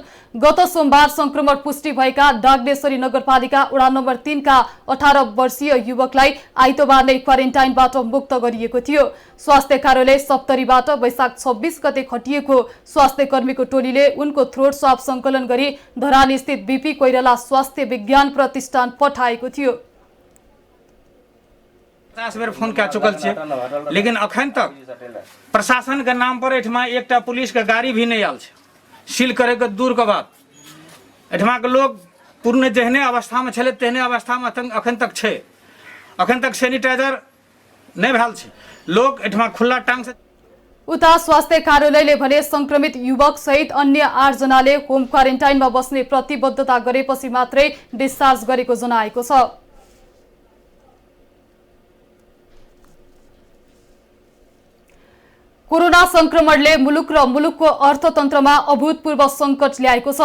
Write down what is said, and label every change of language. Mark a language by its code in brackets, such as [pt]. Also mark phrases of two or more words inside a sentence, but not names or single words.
[ne] गत सोमबार संक्रमण पुष्टि भएका डागडेश्वरी नगरपालिका वडा नम्बर 3 का 18 वर्षीय युवकलाई आइतबार नै क्वारेन्टाइनबाट मुक्त गरिएको थियो। स्वास्थ्य कार्यालय सप्तरीबाट वैशाख 26 गते खटिएको स्वास्थ्य कर्मीको टोलीले उनको [en] throat swab [ne] संकलन गरी धरानी स्थित बीपी कोइराला स्वास्थ्य विज्ञान प्रतिष्ठान पठाएको थियो। [mai] 50 बेर फोन कए चुकल छे, लेकिन अखन तक प्रशासन के नाम पर एठमा एकटा पुलिस के गाड़ी भी नहीं आयल छे। सील करे के दूर के बात, एठमा के लोग पूर्ण जेहने अवस्था में छले तेहने अवस्था में अखन तक छे। अखन तक सैनिटाइजर नहीं भेल छे। लोग एठमा खुला टांग से [ne] उता स्वास्थ्य कार्यालयले भने संक्रमित युवक सहित अन्य 8 जनाले [en] home quarantineमा [ne] बस्ने प्रतिबद्धता गरेपछि मात्रै डिस्चार्ज गरेको जनाएको छ। कोरोना संक्रमणले मुलुक र मुलुकको अर्थतन्त्रमा अभूतपूर्व संकट ल्याएको छ।